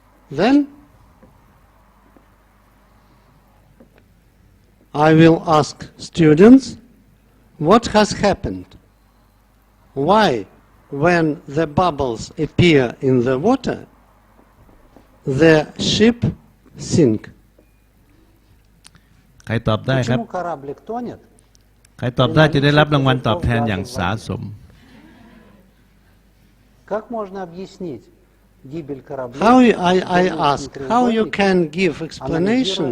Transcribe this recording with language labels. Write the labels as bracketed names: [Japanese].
[English] Then I will ask students what has happened. Why, when the bubbles appear in the water, the ship sink? [Thai] ใครตอบได้ครับ [Russian] Почему кораблик тонет? [Thai] ใครตอบได้จะได้รับรางวัลตอบแทนอย่างสาสม [Russian] Как можно объяснить гибель корабля? [English] How I ask, how you can give explanation